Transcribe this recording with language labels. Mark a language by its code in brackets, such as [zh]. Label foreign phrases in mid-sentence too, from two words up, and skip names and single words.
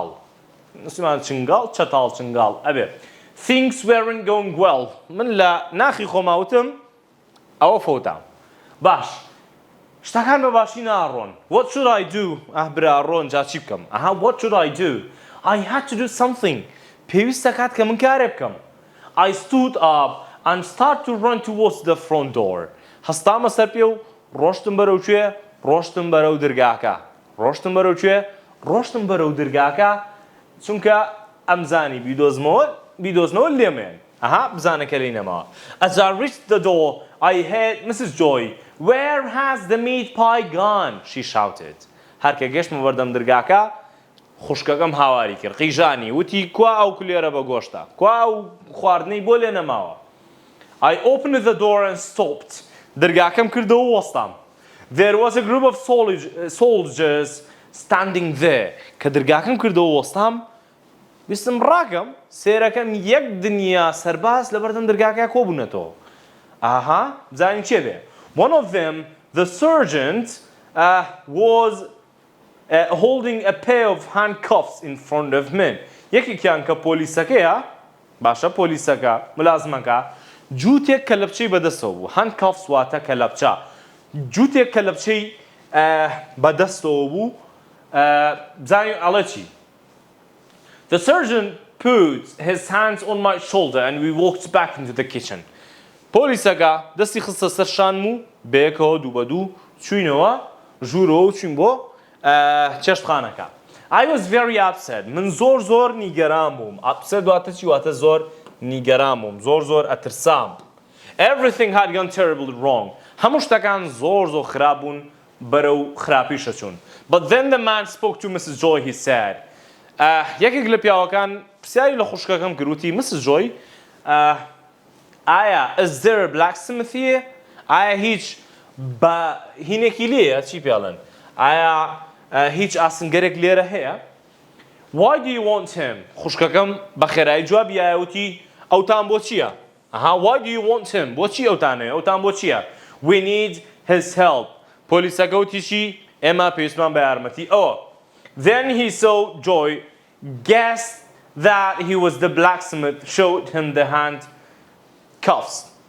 [ckb] نووسیمان چنگاڵ چەتاڵ ئەبێ. [en] Things weren't going well. [ckb] من لە ناخی خۆماوتم ئەوە فەوتام. باش شتەکان بە باشی ناڕۆن. [en] What should I do؟ [ckb] برا ڕۆن جا چی بکەم؟ ئەها [en] what should I do؟ I had to do something. [ckb] پێویستە کات کە من کارێ بکەم. [en] I stood up and started to run towards the front door. [ckb] هەستامە سەر پێ و ڕۆشتم بەرەو کوێ؟ ڕۆشتم بەرەو دەرگاکە. ڕۆشتم بەرەو کوێ؟ ڕۆشتم بەرەو دەرگاکە چونکە ئەمزانی بیدۆزنەوە لێمێن. بزانە کە لی نەماوە. [en] As I reached the door, I heard Mrs. Joy. Where has the meat pie gone? She shouted. [ckb] هەر کە گەشتمە بەردەم دەرگاکە خوشکەکەم هاواری کرد. قیژانی وتی کوا ئەو کولێرە بە گۆشتە. کوا ئەو خواردنەی بۆ لێ نەماوە. [en] I opened the door and stopped. [ckb] دەرگاکەم کردەوە وەستام. [en] There was a group of soldiers standing there. [ckb] کە دەرگاکەم کردەوە وەستام ویستم ڕاکەم سێرەکەم یەک دنیا سەرباز لە بەردەم دەرگاکە کۆبوونەتەوە. بزانین چێ بێ. [en] One of them, the sergeant, was holding a pair of handcuffs in front of me. [ckb] یەکێکیان کە پۆلیسەکەیە باشە پۆلیسەکە ملازمەکە جووتێک کەلەپچەی بەدەستەوە بوو. handcuffs واتە کەلەپچە. جووتێک کەلەپچەی بەدەستەوە بوو بزانین ئەڵێ چی. [en] The sergeant put his hands on my shoulder and we walked back into the kitchen. [ckb] پۆلیسەکە دەستی خستە سەر شانم و بەیەکەوە دوو بە دوو چووینەوە ژوورەوە و چوین بۆ چێشتخانەکە. [en] I was very upset. [ckb] من زۆر نیگەران بووم. upset واتە چی واتە زۆر نیگەران بووم. زۆر ئەترسام. [en] Everything had gone terribly wrong. [ckb] هەموو شتەکان زۆر خراپ بوون بەرەو خراپیشە چوون. [en] But then the man spoke to Mrs. Joy. He said, [ckb] یەکێک لە پیاوەکان پرسیاری لە خوشکەکەم کردوتی Mrs. [en] Joy, ئایا is there a blacksmith here? [ckb] ئایا هیچ بە هینێکی لێیە چی پێڵێن؟ ئایا هیچ ئاسنگەرێک لێرە هەیە؟ [en] Why do you want him? [ckb] خوشکەکەم بە خێرایی جوابی یایوتی ئەوتان بۆ چییە؟ [en] Why do you want him? [ckb] بۆچی ئەوتانەیە؟ ئەوتان بۆ چییە؟ [en] We need his help. [ckb] پۆلیسەکە وتیشی ئێمە پێویستمان بە یارمەتی ئەوە. [en] Then he saw Joy, guessed that he was the blacksmith, showed him the handcuffs.